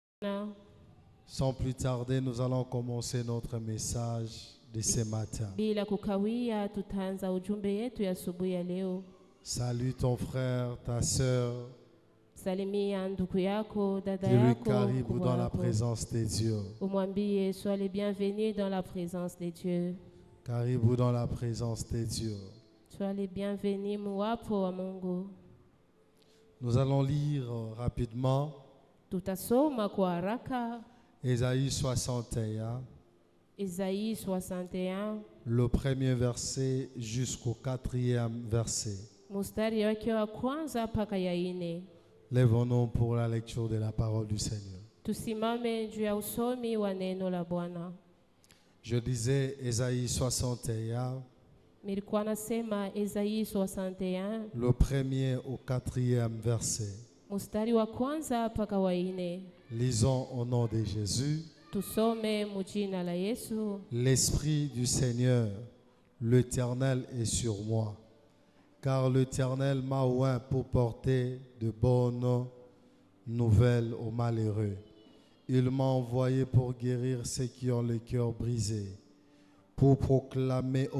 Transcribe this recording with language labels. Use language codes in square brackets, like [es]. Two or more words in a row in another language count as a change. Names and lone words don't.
[fr] No. Sans plus tarder, nous allons commencer notre message de ce matin. [sw] Bila kukawia tutaanza ujumbe yetu ya asubuhi ya leo. [fr] Salue ton frère, ta sœur. [sw] Salimia ndugu yako, dada [fr] Dis-lui [sw] yako, karibu mkubwa [fr] dans la [sw] wako. [fr] présence de Dieu. Umwambie sois les bienvenus dans la présence de Dieu. Karibu dans la présence de Dieu. Sois les bienvenus [sw] mwapo wa Mungu. [fr] Nous allons lire rapidement [sw] Tutasoma kwa haraka [fr] Ésaïe 61, [sw] Isaïe 61 [fr] le premier verset jusqu'au 4e verset. [sw] mstari wake wa kwanza mpaka ya 4. [fr] Lèvons-nous pour la lecture de la parole du Seigneur. [sw] Tusimame juu ya usomi wa neno la Bwana. [fr] Je disais Ésaïe 61, [sw] Nilikuwa nasema Isaïe 61 [fr] le premier au 4e verset. [sw] mstari wa kwanza mpaka wa 4. [fr] Lisons au nom de Jésus. [sw] Tusome mujina la Yesu. [fr] L'Esprit du Seigneur, l'Éternel est sur moi, car l'Éternel m'a oint pour porter de bonnes nouvelles aux malheureux. Il m'a envoyé pour guérir ceux qui ont le cœur brisé, pour proclamer aux